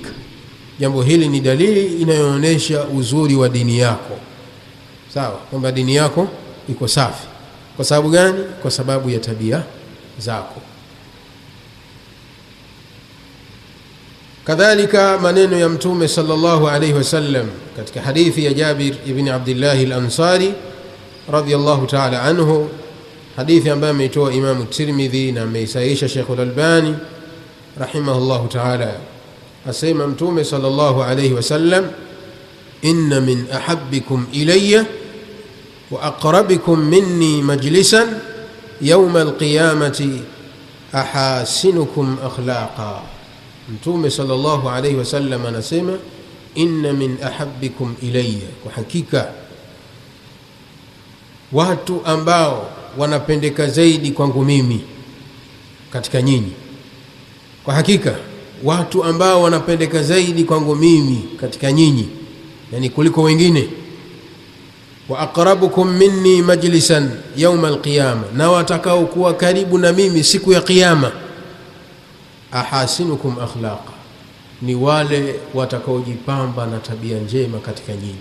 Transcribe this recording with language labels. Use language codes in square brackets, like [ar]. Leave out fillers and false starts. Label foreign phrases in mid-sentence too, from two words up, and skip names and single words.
[sw] Jambo hili ni dalili inayoonesha uzuri wa dini yako. Sawa, kwamba dini yako iko safi. Kwa sababu gani? Kwa sababu ya tabia zako. Kadhalika maneno ya Mtume [ar] صلى الله عليه وسلم [sw] katika hadithi ya Jabir ibn Abdullah al-Ansari [ar] رضي الله تعالى عنه, [sw] hadithi ambayo ameitoa Imam Tirmidhi na ameisahihisha Sheikh al-Albani [ar] رحمه الله تعالى. [sw] Asema Mtume [ar] صلى الله عليه وسلم, إن من أحبكم إلي وأقربكم مني مجلسا يوم القيامة أحاسنكم أخلاقا. [sw] Mtume [ar] صلى الله عليه وسلم [sw] anasema, [ar] إن من أحبكم إلي, [sw] kwa hakika watu ambao wanapendeka zaidi kwangu mimi katika nyinyi, kwa hakika watu ambao wanapendeka zaidi kwangu mimi katika nyinyi, yani kuliko wengine, [ar] وأقربكم مني مجلسا يوم القيامة, [sw] na watakao kuwa karibu na mimi siku ya Kiyama, [ar] أحاسنكم أخلاقا, [sw] ni wale watakaojipamba na tabia njema katika nyinyi.